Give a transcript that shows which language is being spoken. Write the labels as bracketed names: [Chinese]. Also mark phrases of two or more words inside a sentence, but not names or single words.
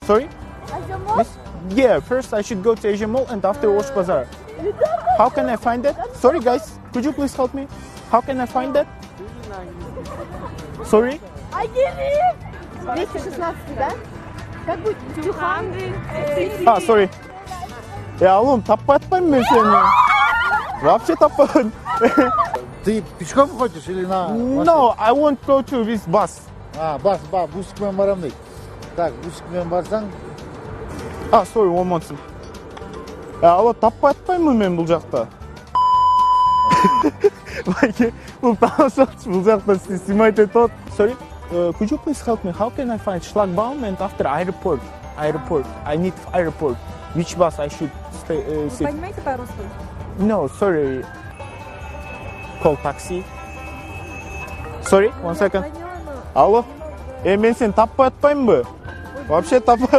[English] Sorry? Asia Mall? Miss? Yeah, first I should go to Asia Mall and after Osh Bazaar. How can I find that? Sorry guys, could you please help me? How can I find that? Sorry? I get it! 216, [Russian] да? Как будет? 200. [English] Sorry. [Turkish] Ya oğlum tappa atmayayım ben seni. [Russian] Вообще tappa. Ты пешком хочешь или на машине? [English] No, I won't go to this bus. [Kazakh] Бас, бусикмен барам дейді. Так, бусикмен барсаң, [English] Sorry, one more thing. [Kazakh] Алло, [Turkish] tappa atmayayım [Kazakh] мен бұл жақта? Бұл танысалшы бұл жақта снимать етіп. [English] Sorry, could you please help me? How can I find Schlagbaum and after airport? I need airport. Which bus I should sit? [Russian] Понимаете по-русски? [English] No, sorry. Call taxi. Sorry, one second. [Kazakh] Алло, мен сені [Turkish] tappa atmayayım mı? [Russian] Вообще tappa